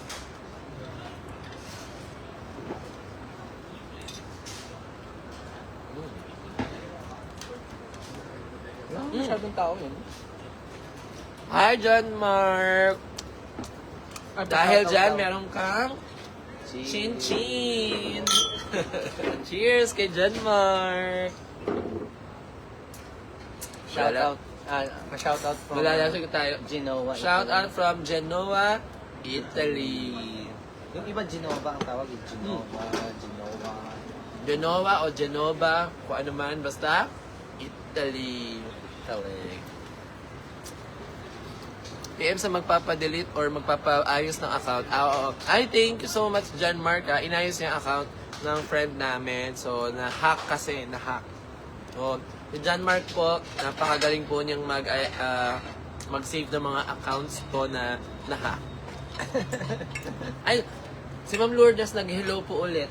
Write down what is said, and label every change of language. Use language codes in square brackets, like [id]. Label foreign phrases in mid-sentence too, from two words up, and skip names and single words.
[tl] Wala masyadong tao yun. Hi, John Mark! Dahil dyan, meron kang chin-chin! Cheers kay John Mark! [en] Shout out. Shout out from [tl] Malalasig tayo. Genoa. [en] Shout Italy. out from Genoa, Italy. [tl] Yung iba Genova ang tawag. Genova. Genoa o Genova, kung ano man, basta Italy. Italy. PM sa magpapadelete or magpapaayos ng account. [en] I thank you so much, John Mark. [tl] Inayos niya yung account ng friend namin. So, na-hack kasi. Na-hack. So, si John Mark po, napakagaling po niyang mag-save ng mga accounts po na na-hack. Ay, si Ma'am Lourdes nag-hello po ulit.